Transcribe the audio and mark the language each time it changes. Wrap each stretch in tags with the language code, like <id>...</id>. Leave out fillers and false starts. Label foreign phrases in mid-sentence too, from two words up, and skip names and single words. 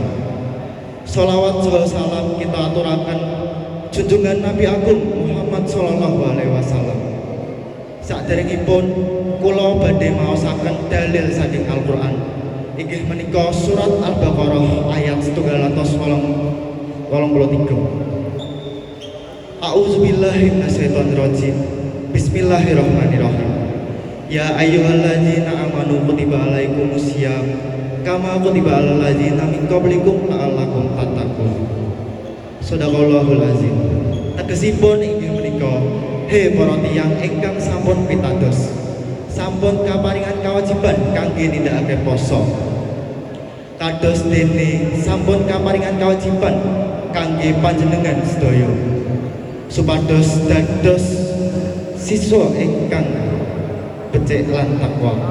<jv>Sholawat saha salam kita aturaken junjungan Nabi Agung Muhammad</jv> <ar>صلى الله عليه وسلم.</ar> <jv>Saderengipun kula badhe maosaken dalil saking Al-Qur'an. Inggih menika surat Al-Baqarah ayat 183.</jv> <ar>أعوذ بالله من الشيطان الرجيم. بسم الله الرحمن الرحيم. يا أيها الذين آمنوا كتب عليكم الصيام كما كتب على الذين من قبلكم لعلكم تتقون. صدق الله العظيم.</ar> <jv>Tegesipun inggih menika, he para tiyang ingkang sampun pitados, sampun kaparingan kewajiban kangge nindakake poso. Kados dene sampun kaparingan kewajiban kangge panjenengan sedaya supados dados siswa ingkang becik lan takwa.</jv>